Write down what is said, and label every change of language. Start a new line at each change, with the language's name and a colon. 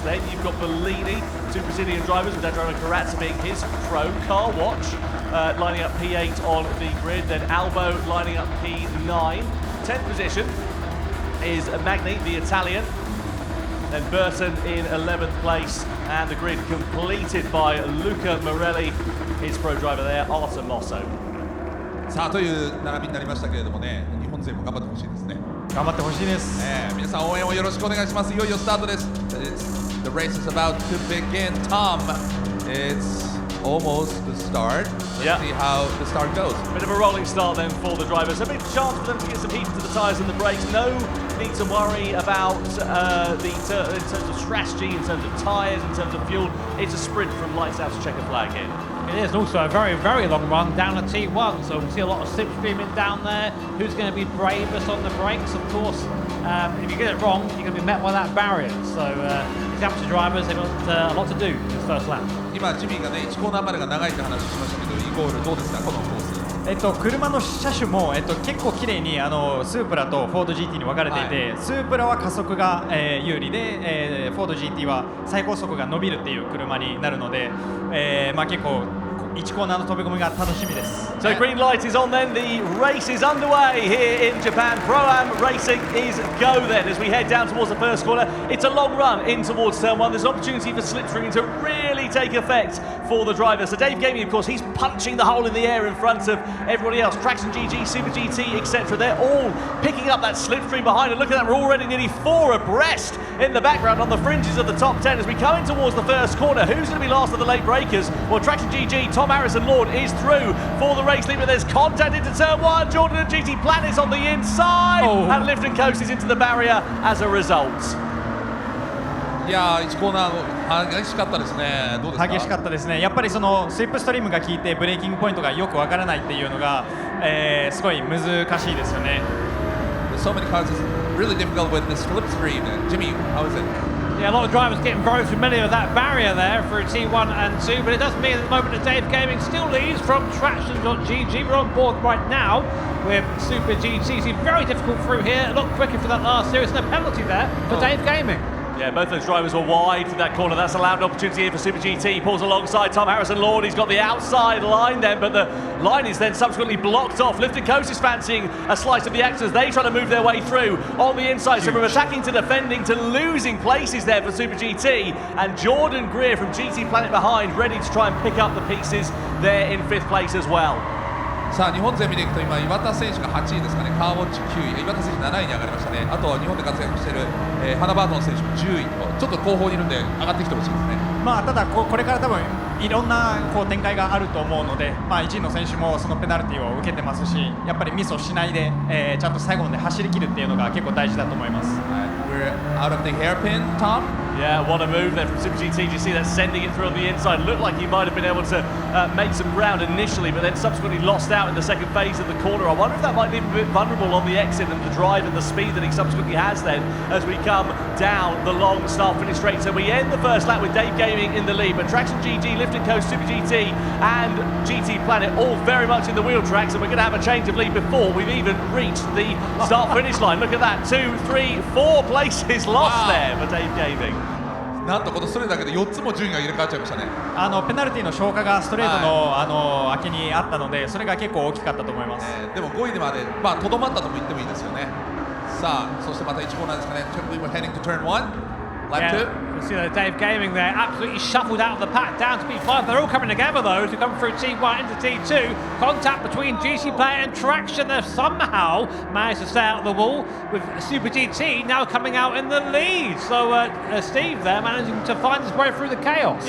English: Then you've got Bellini, two Brazilian drivers, with Adriano Carazza being his pro car watch, lining up P8 on the grid. Then Albo lining up P9. 10th position is Magni, the Italian. Then Burton in 11th place, and the grid completed by Luca Morelli, his pro driver there, Artem Mosso.
Japanese: さあという並びになりましたけれどもね、日本勢も頑張ってほしいですね。頑張ってほしいです。皆さん応援をよろしくお願いします。いよいよスタートです。
English: The race is about to begin. Tom, it's almost the start. Let's see how the start goes. Bit of a rolling start then for the drivers. A big chance for them to get some heat into the tyres and the brakes. No need to worry about in terms of strategy, in terms of tyres, in terms of fuel. It's a sprint from lights out to checker flag in. It is, and also a very, very long run down to T1, so we'll see a lot of slipstreaming down there. Who's going to be bravest on the brakes? Of course, if you get it wrong, you're going to be met by that barrier. So these amateur drivers, they've got a lot to do in this first lap.
Japanese: 今ジミーがね1コーナーまでが長いって話をしましたけど、イゴールどうですかこのコース。車の車種も、結構綺麗にスープラとフォード GT に分かれていて、スープラは加速が、有利で、フォード GT は最高速が伸びるっていう車になるので、結構1コーナーの飛び込みが楽しみです。
English: So green light is on then, the race is underway here in Japan. Pro-Am racing is go then as we head down towards the first corner. It's a long run in towards turn one. There's an opportunity for slipstreaming to really take effect for the driver. So Dave Gaming, of course, he's punching the hole in the air in front of everybody else. Traction GG, Super GT, etc. They're all picking up that slipstream behind. And look at that, we're already nearly 4 abreast in the background on the fringes of the top 10 as we come in towards the first corner. Who's going to be last of the late breakers? Well, Traction GG, Tom Harrison Lord is through for the race lead, but there's contact into turn one. Jordan and GT Planet's on the inside, and Lift and Coast is into the barrier as a result.
Japanese: いやー1コーナー激しかったですね。どうですか？激しかったですね。やっぱりそのスイップストリームが効いてブレーキングポイントがよくわからないっていうのが、すごい難しいですよね。
English: So many cars is really difficult with the slipstream. Jimmy, how is it? Yeah, a lot of drivers getting very familiar with that barrier there for T1 and 2, but it does mean at the moment that Dave Gaming still leads from Traction.gg. We're on board right now with Super GT. It's very difficult through here, a lot quicker for that last series, and a penalty there for Dave Gaming. Yeah, both those drivers were wide for that corner. That's allowed an opportunity here for Super GT. He pulls alongside Tom Harrison Lord. He's got the outside line then, but the line is then subsequently blocked off. Lift and Coast is fancying a slice of the action as they try to move their way through on the inside. So from attacking to defending to losing places there for Super GT. And Jordan Greer from GT Planet behind, ready to try and pick up the pieces there in 5th place as well.
Japanese: さあ日本勢見ていくと今岩田選手が8位ですかね。カーウォッチ9位、岩田選手7位に上がりましたね。あとは日本で活躍している、ハナバートン選手も10位とちょっと後方にいるんで上がってきてほしいですね。ただこれから多分いろんな展開があると思うので、1位の選手もそのペナルティを受けてますし、やっぱりミスをしないで、ちゃんと最後まで走り切るっていうのが結構大事だと思います。
English: We're out of the hairpin, Tom. Yeah, what a move there from Super GT. Did you see that sending it through on the inside? Looked like he might have been able to make some ground initially, but then subsequently lost out in the second phase of the corner. I wonder if that might leave him a bit vulnerable on the exit and the drive and the speed that he subsequently has then as we come down the long start-finish straight. So we end the first lap with Dave Gaming in the lead, but Traction GG, Lift and Coast, Super GT and GT Planet all very much in the wheel tracks, and we're going to have a change of lead before we've even reached the start-finish line. Look at that, 2, 3, 4 places lost there for Dave Gaming.
Japanese: なんとこのストレートだけで4つも順位が入れ替わっちゃいましたね。ペナルティの消化がストレートの明けにあったので、それが結構大きかったと思います。でも5位でまでとどまったとも言ってもいいですよね。さあそしてまた1コーナーですかね。
English: We're heading to turn 1. Lap 2. You see that Dave Gaming there absolutely shuffled out of the pack down to P5. They're all coming together though to come through T1 into T2. Contact between GT Player and Traction. They've somehow managed to stay out of the wall with Super GT now coming out in the lead. So Steve there managing to find his way through the chaos.